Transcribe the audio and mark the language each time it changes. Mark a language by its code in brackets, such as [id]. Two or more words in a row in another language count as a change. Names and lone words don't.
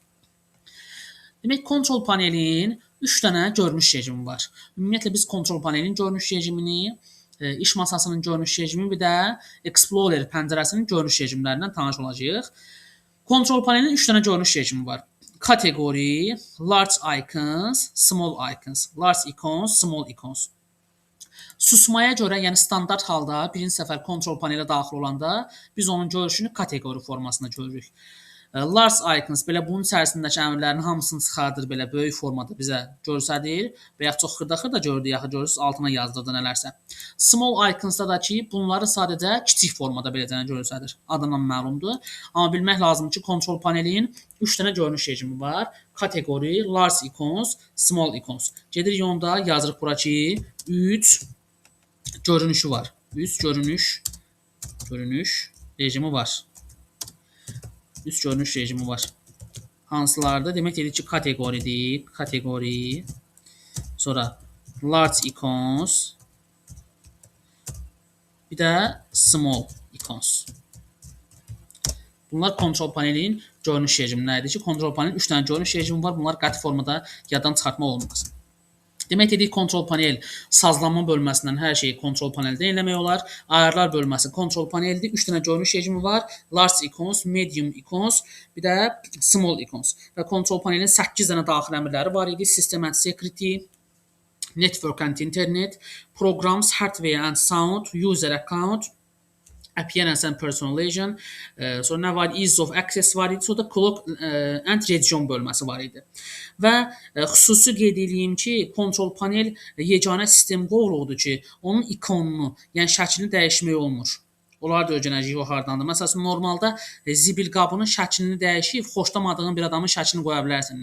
[az] Demək, kontrol panelin 3 dənə görünüş rejimi var. Ümumiyyətlə biz kontrol panelin görünüş rejimini, iş masasının görünüş rejimi, bir də Explorer pəncərəsinin görünüş rejimlərindən tanış olacağıq. Kontrol panelinin 3 dənə görünüş rejimi var. Kateqori, [en] large icons, small icons. Large icons, small icons. [az] Susmaya görə, yəni standart halda birinci səfər kontrol panelə daxil olanda biz onun görüşünü kateqori formasında görürük. [en] Large icons [az] belə bunun içərisindəki əmrlərin hamısını çıxardır, belə böyük formada bizə göstərir və ya çox xırda-xırda görürük, yaxud görürsüz altına yazdırdı nələrsə. [en] Small iconsda [az] da ki, bunları sadəcə kiçik formada beləcə göstərir. Adından məlumdur. Amma bilmək lazımdır ki, kontrol panelin 3 dənə görünüş rejimi var. Kateqori, [en] large icons, small icons. [az] Gedirik onda yazırıq bura ki, 3 görünüşü var. 3 görünüş rejimi var. 3 görünüş rejimi var. Hansılarda? Demək dedik ki, kateqoridir. Kateqori. Sonra [en] large icons. [az] Bir də [en] small icons. [az] Bunlar kontrol panelin görünüş rejimləridir ki, kontrol panelin 3 dənə görünüş rejimi var. Bunlar qəti formada yaddan çıxartmaq olmaz. Demək dedik, kontrol panel sazlanma bölməsindən hər şeyi kontrol paneldən eləmək olar. Ayarlar bölməsi kontrol paneldir. 3 dənə görünüş rejimi var. [en] Large icons, medium icons, [az] bir də [en] small icons. [az] Və kontrol panelin 8 dənə daxil əmrləri var idi. [en] System and security, network and internet, programs, hardware and sound, user account, appearance and personalization, [az] sonra nə var? [en] Ease of access [az] var idi, sonra da [en] clock and region [az] bölməsi var idi. Və xüsusi qeyd edeyim ki, kontrol panel yeganə sistem qovluqdur ki, onun ikonunu, yəni şəklini dəyişmək olmur. Onlar da öyrənəcəyik o hardandır. Məsələn, normalda zibil qabının şəklini dəyişib, xoşlamadığın bir adamın şəklini qoya bilərsən.